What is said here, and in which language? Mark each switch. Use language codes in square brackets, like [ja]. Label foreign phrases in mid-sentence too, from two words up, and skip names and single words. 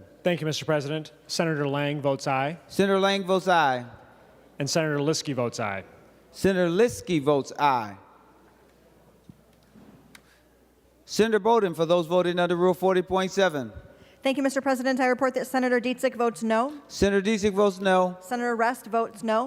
[en] Thank you, Mr. President. Senator Lang votes aye. Senator Lang votes aye. And Senator Liskey votes aye. Senator Liskey votes aye. Senator Bowden, for those voting under Rule 40.7. Thank you, Mr. President. I report that Senator Dietzig votes no. Senator Dietzig votes no. Senator Rest votes no.